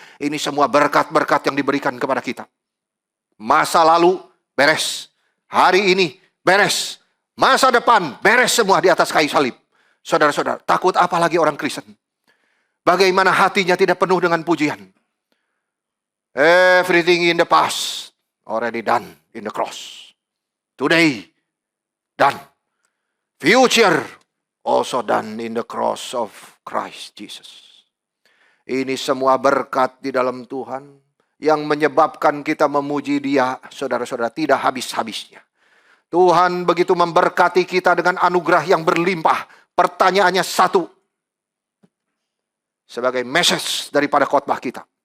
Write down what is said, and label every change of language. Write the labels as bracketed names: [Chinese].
[Indonesian] Ini semua berkat-berkat yang diberikan kepada kita. Masa lalu beres, hari ini beres, masa depan beres semua di atas kayu salib. Saudara-saudara, takut apa lagi orang Kristen? Bagaimana hatinya tidak penuh dengan pujian? [English] Everything in the past already done in the cross. Today done. Future also done in the cross of Christ Jesus. [Indonesian] Ini semua berkat di dalam Tuhan yang menyebabkan kita memuji Dia, saudara-saudara, tidak habis-habisnya. Tuhan begitu memberkati kita dengan anugerah yang berlimpah. Pertanyaannya satu, sebagai message daripada khotbah kita.